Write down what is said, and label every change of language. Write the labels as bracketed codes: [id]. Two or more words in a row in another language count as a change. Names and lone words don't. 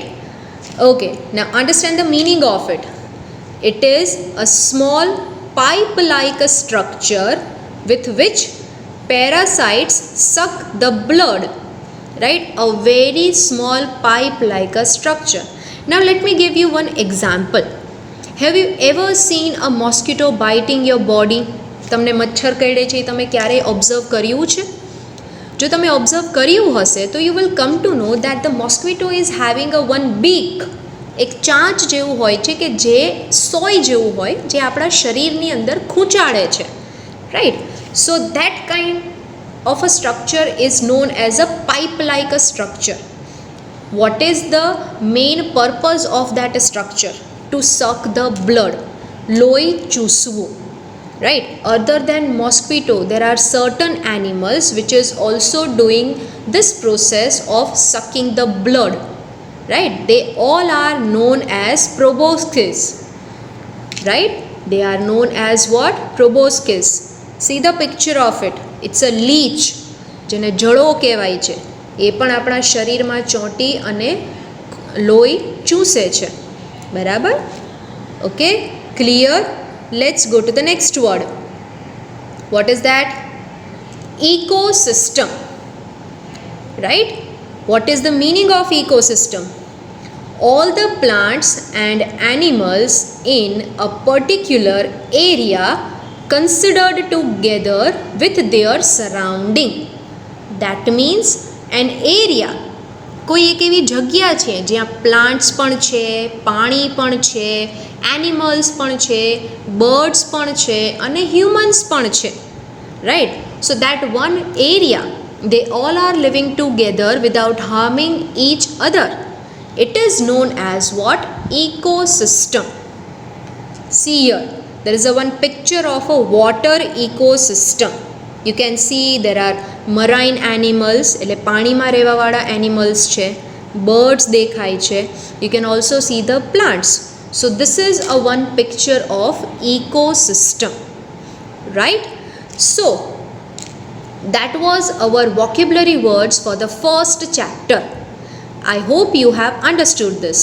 [en] Okay, now understand the meaning of it. It is a small pipe-like structure with which parasites suck the blood, right? A very small pipe-like structure. Now let me give you one example. Have you ever seen a mosquito biting your body? [gu] તમને મચ્છર કરડે છે, તમે ક્યારેય ઓબ્ઝર્વ કર્યું છે? જો તમે ઓબ્ઝર્વ કર્યું હશે તો [en] you will come to know that the mosquito is having a one beak. [gu] એક ચાંચ જેવું હોય છે કે જે સોય જેવું હોય, જે આપણા શરીરની અંદર ખૂંચાડે છે, [en] right? So that kind of a structure is known as a pipe-like structure. What is the main purpose of that structure? To suck the blood, [gu] લોહી ચૂસવું, [en] right? Other than mosquito, there are certain animals which is also doing this process of sucking the blood, right? They all are known as proboscis, right? They are known as what? Proboscis. See the picture of it. It's a leech, [gu] જેને જળો કહેવાય છે. એ પણ આપણા શરીરમાં ચોંટી અને લોહી ચૂસે છે, બરાબર? [en] Okay, clear? Let's go to the next word. What is that? Ecosystem, right? What is the meaning of ecosystem? All the plants and animals in a particular area considered together with their surrounding. That means an area, [gu] કોઈ એક એવી જગ્યા છે જ્યાં પ્લાન્ટ્સ પણ છે, પાણી પણ છે, એનિમલ્સ પણ છે, બર્ડ્સ પણ છે અને હ્યુમન્સ પણ છે, [en] right? So that one area, they all are living together without harming each other. It is known as what? Ecosystem. See here, there is a one picture of a water ecosystem. You can see there are marine animals, [gu] એટલે પાણીમાં રહેવાવાળા animals છે. birds દેખાય છે. [en] You can also see the plants. So this is a one picture of ecosystem, right? So that was our vocabulary words for the first chapter. I hope you have understood this.